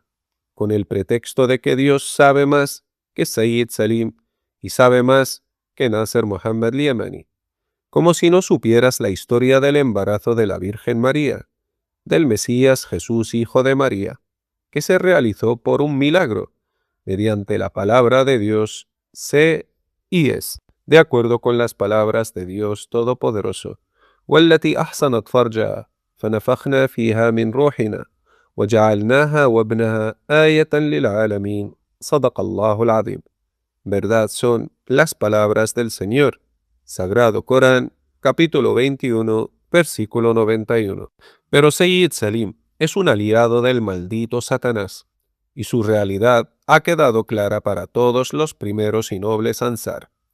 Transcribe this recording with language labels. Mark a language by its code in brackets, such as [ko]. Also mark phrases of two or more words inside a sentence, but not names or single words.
[es] con el pretexto de que Dios sabe más que Sayyid Salim y sabe más que Nasser Muhammad Yemeni, como si no supieras la historia del embarazo de la Virgen María, del Mesías Jesús, hijo de María, que se realizó por un milagro, mediante la palabra de Dios, sé y es, de acuerdo con las palabras de Dios Todopoderoso. [ar] والتي أحصنت فرجها فنفخنا فيها من روحنا وجعلناها وابنها آية للعالمين صدق الله العظيم. [es] Verdad son las palabras del Señor. Sagrado Corán, capítulo 21, versículo 91. Pero Sayyid Salim es un aliado del maldito Satanás, y su realidad ha quedado clara para todos los primeros y nobles Ansar.